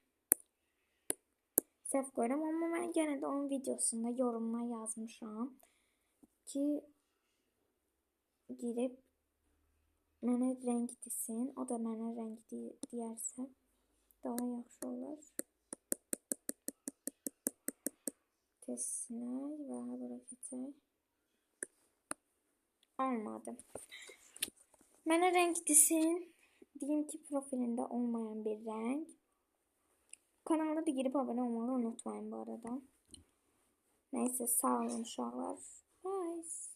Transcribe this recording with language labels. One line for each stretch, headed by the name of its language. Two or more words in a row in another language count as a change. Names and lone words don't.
Azerbaijani: Səhv qoyuram, amma mən yenə də onun videosunda yorumuna yazmışam ki, girib mənə renk desin, o da mənə renk deyərsə daha yaxşı olur. Testsinək və bura keçək. Olmadı. Mənə renk desin. Deyim ki, profilində olmayan bir renk.
Turkish: Kanalına da girip abone olmayı unutmayın bu arada.
Azerbaijani: Neyse, sağ olun uşaqlar. Bye.